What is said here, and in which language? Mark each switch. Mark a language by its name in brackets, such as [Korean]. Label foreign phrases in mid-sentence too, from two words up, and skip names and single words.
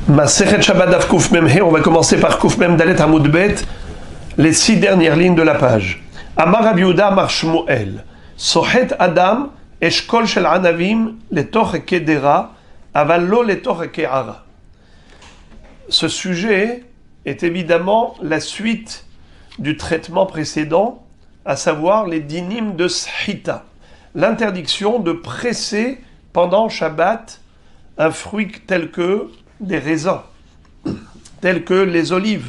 [Hebrew] מסכת שבת דף ק מ ה, [French] on va commencer par [Hebrew] ק מ ד עמוד ב, [French] les 6 dernières lignes de la page. [Hebrew] אמר רבי יהודה אמר שמואל, סוחט אדם אשכול של ענבים לתוך קדרה, אבל לא לתוך קערה. [French] Ce sujet est évidemment la suite du traitement précédent, à savoir les dinim de Shita, l'interdiction de presser pendant Shabbat un fruit tel que des raisins, tels que les olives.